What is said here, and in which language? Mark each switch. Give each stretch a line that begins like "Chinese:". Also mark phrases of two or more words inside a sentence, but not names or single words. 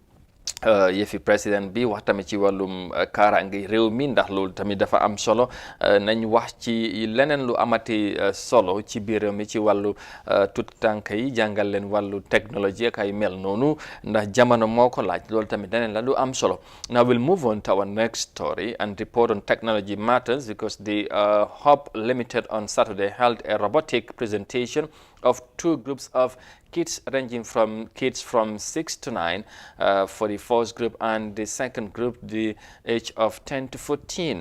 Wolof: yëfi président bi wax tamit ci wàllum kaaraange réew mi ndax loolu tamit dafa am solo nañ wax ci leneen lu amati solo ci biir réew mi ci wàllu tut tànk yi jàngal leen wàllu technologie ak ay mel noonu ndax jamono moo ko laaj loolu tamit leneen la lu am solo.
English: Now we'll move on to our next story and report on technology matters because the Hub Limited on Saturday held a robotic presentation of two groups of kids ranging from kids from 6 to 9 for the first group and the second group the age of 10 to 14.